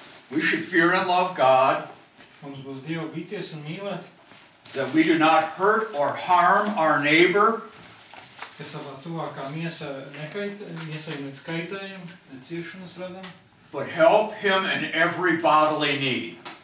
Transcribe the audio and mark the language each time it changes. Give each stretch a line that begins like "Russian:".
English: We should fear and love God,
Latvian: Mums būs Dievu bīties un mīlēt,
English: that we do not hurt or harm our neighbor,
Latvian: ka savā tuvākā miesā neiesaimies kaitējumu, ne ciešanas radam,
English: but help him in every bodily need.